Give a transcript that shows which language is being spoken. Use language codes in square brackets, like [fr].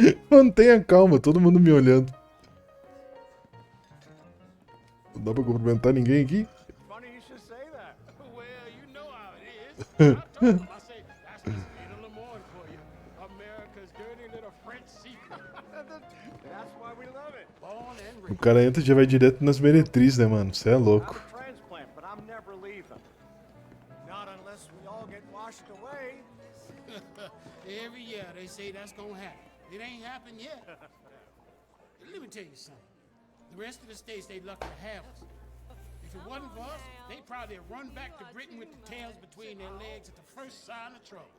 [pt] Mantenha calma, todo mundo me olhando. Não dá pra cumprimentar ninguém aqui? [en] Funny you should say that. Well, you know how it is. I told him, I say, that's the speed of Lemoyne for you. America's dirty little French secret. That's why we love it. Born and [pt] O [en] raised. [pt] cara entra e já vai direto nas meretrizes, né, mano? Você é louco. [en] I'm a transplant, but I'm never leaving. Not unless we all get washed away. Every year they say that's gonna happen. It ain't happened yet. Let me tell you something. The rest of the states, they lucky to have us. If it wasn't for us, they'd probably have run back to Britain with the tails between their legs at the first sign of trouble.